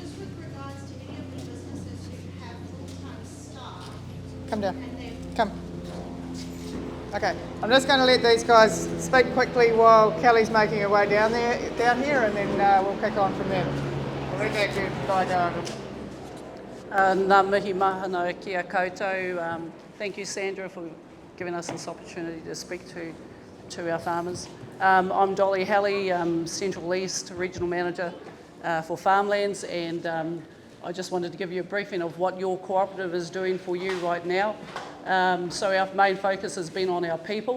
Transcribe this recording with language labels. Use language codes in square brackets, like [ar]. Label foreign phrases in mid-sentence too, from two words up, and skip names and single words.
[en] Just with regards to any of the businesses who have full-time staff. Come down. And they've Come. Okay, I'm just going to let these guys speak quickly while Kelly's making her way down here, and then we'll kick on from there. I'll let that guy go. [mi] Ngā mihi mahana kia koutou. [en] Thank you, Sandra, for giving us this opportunity to speak to our farmers. I'm Dolly Halley, Central East Regional Manager for Farmlands, and I just wanted to give you a briefing of what your cooperative is doing for you right now. So our main focus has been on our people.